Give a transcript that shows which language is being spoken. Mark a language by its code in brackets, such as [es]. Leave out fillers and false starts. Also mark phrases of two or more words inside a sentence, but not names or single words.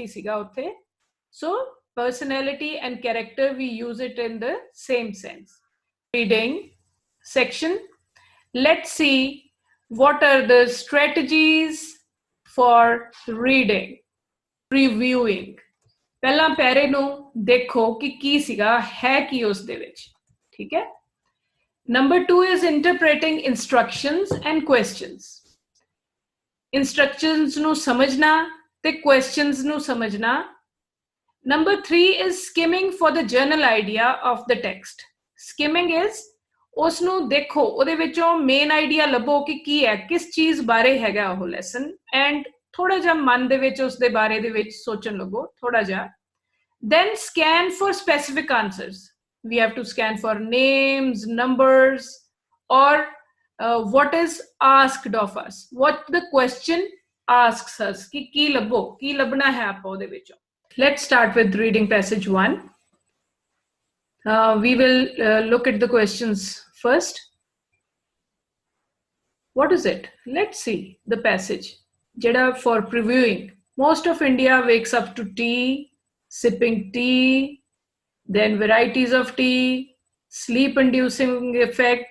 [en] So personality and character, we use it in the same sense. Reading section. Let's see what are the strategies for reading. Reviewing. [pa] ਪਹਿਲਾਂ ਪੈਰੇ ਨੂੰ ਦੇਖੋ ਕਿ ਕੀ ਸੀਗਾ, ਹੈ ਕੀ ਉਸ ਦੇ ਵਿੱਚ, ਠੀਕ ਹੈ? [en] Number 2 is interpreting instructions and questions. [pa] Instructions ਨੂੰ ਸਮਝਣਾ ਤੇ questions ਨੂੰ ਸਮਝਣਾ. [en] Number 3 is skimming for the general idea of the text. Skimming is [pa] ਉਸ ਨੂੰ ਦੇਖੋ, ਉਹਦੇ ਵਿੱਚੋਂ [en] main idea [pa] ਲੱਭੋ ਕਿ ਕੀ ਹੈ, ਕਿਸ ਚੀਜ਼ ਬਾਰੇ ਹੈਗਾ ਉਹ [en] lesson, and [pa] ਥੋੜਾ ਜਿਹਾ ਮਨ ਦੇ ਵਿੱਚ ਉਸ ਦੇ ਬਾਰੇ ਦੇ ਵਿੱਚ ਸੋਚਣ ਲੱਗੋ ਥੋੜਾ ਜਿਹਾ. [en] Then scan for specific answers. We have to scan for names, numbers, or what is asked of us, what the question asks us, [pa] ਕੀ ਲੱਭੋ, ਕੀ ਲੱਭਣਾ ਹੈ ਆਪਾਂ ਓਦੇ ਵਿੱਚੋਂ. [en] Let's start with reading passage 1. We will look at the questions first. What is it? Let's see the passage. Jada for previewing. Most of India wakes up to tea, sipping tea, then varieties of tea, sleep-inducing effect.